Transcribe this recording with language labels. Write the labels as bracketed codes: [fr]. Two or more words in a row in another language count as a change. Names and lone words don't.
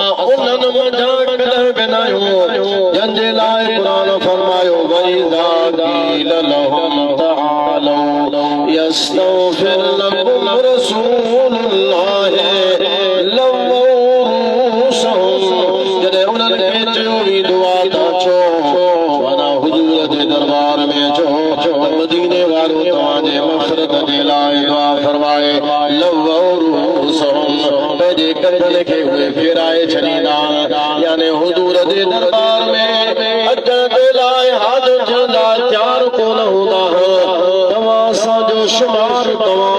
[sd] उन्हनि मंझां कॾहिं बि न आहियूं जंहिंजे लाइ क़ुरान फरमायो [ar] وإذا قيل لهم تعالوا يستغفر لكم رسول الله لووا رءوسهم [sd] जॾहिं उन्हनि खे चयो वेंदो आहे त अचो वञा हुजूर जे दरबार में अचो मदीने वारो तव्हांजे मग़फ़िरत जे लाइ दुआ फरमाए [ar] لووا رءوسهم [sd] पंहिंजे कंधनि खे उहे फेराए छॾींदा यानी हुजूर जे दरबार में अचण जे लाइ हाज़िर थींदा तयार कोन हूंदा तव्हां असांजो शुमार तव्हां